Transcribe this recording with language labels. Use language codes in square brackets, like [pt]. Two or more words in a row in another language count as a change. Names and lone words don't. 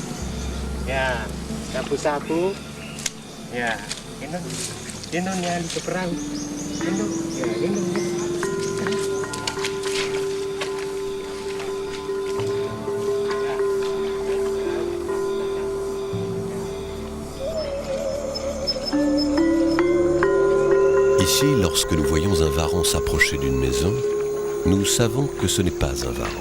[id] sapu-sapu, ya, gendong ya Ali ke perahu, gendong, ya, gendong. [fr] Ici, lorsque nous voyons un varan s'approcher d'une maison, nous savons que ce n'est pas un varan.